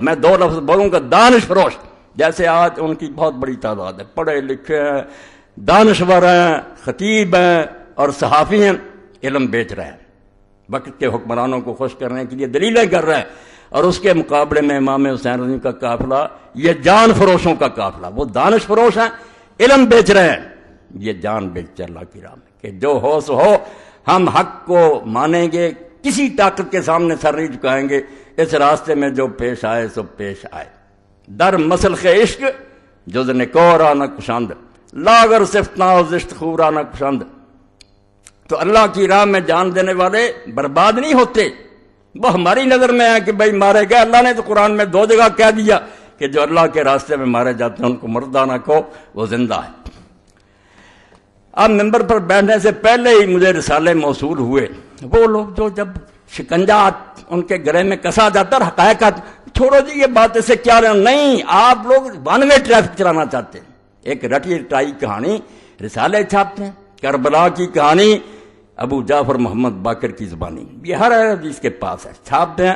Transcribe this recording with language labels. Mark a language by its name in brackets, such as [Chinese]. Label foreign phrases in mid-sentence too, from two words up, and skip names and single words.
[Urdu] میں دو لفظ بولوں گا، دانش فروش۔ جیسے آج ان کی بہت بڑی تعداد ہے، پڑھے لکھے ہیں، دانشور ہیں، خطیب ہیں اور صحافی ہیں، علم بیچ رہے ہیں، وقت کے حکمرانوں کو خوش کرنے کے لیے دلیلیں کر رہے ہیں، اور اس کے مقابلے میں امام حسین رضی کا قافلہ یہ جان فروشوں کا قافلہ۔ وہ دانش فروش ہیں، علم بیچ رہے ہیں، یہ جان بیچتے اللہ کی راہ میں کہ جو ہو سو ہو، ہم حق کو مانیں گے، کسی طاقت کے سامنے سر نہیں جھکائیں گے، اس راستے میں جو پیش آئے سو پیش آئے۔ [Persian] در مسلخ عشق جز نکورانا کشند، لاگر صفتنا و زشت خورانا کشند۔ [Urdu] تو اللہ کی راہ میں جان دینے والے برباد نہیں ہوتے، وہ ہماری نظر میں ہے کہ بھائی مارے گئے۔ اللہ نے تو قرآن میں دو جگہ کہہ دیا کہ جو اللہ کے راستے میں مارے جاتے ہیں ان کو مردہ نہ کہو، وہ زندہ ہے۔ اب ممبر پر بیٹھنے سے پہلے ہی مجھے رسالے موصول ہوئے، وہ لوگ جو جب شکنجہ ان کے گلے میں کسا جاتا ہے، حقائق چھوڑو جی یہ بات اسے کیا لینا، نہیں، آپ لوگ [English] one way traffic [Urdu] چلانا چاہتے ہیں، ایک رٹی رٹائی کہانی رسالے چھاپتے ہیں، کربلا کی کہانی ابو جعفر محمد باقر کی زبانی، یہ ہر حدیث کے پاس ہے، چھاپتے ہیں۔